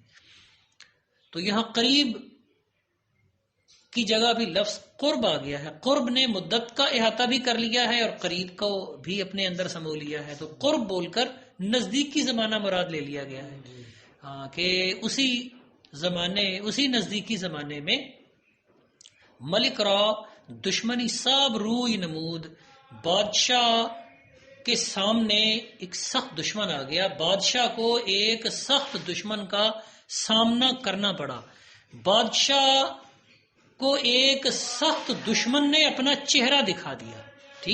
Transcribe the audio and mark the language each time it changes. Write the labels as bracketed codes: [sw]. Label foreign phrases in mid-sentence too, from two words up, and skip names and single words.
[ur] تو یہاں قریب کی جگہ بھی لفظ قرب آ گیا ہے. قرب نے مدت کا احاطہ بھی کر لیا ہے اور قریب کو بھی اپنے اندر سمو لیا ہے. تو قرب بول کر نزدیکی زمانہ مراد لے لیا گیا ہے. کہ اسی نزدیکی زمانے میں [fa] ملک را دشمنی صعب روی نمود. [ur] بادشاہ کے سامنے ایک سخت دشمن آ گیا. بادشاہ کو ایک سخت دشمن کا سامنا کرنا پڑا. بادشاہ کو ایک سخت دشمن نے اپنا چہرہ دکھا دیا.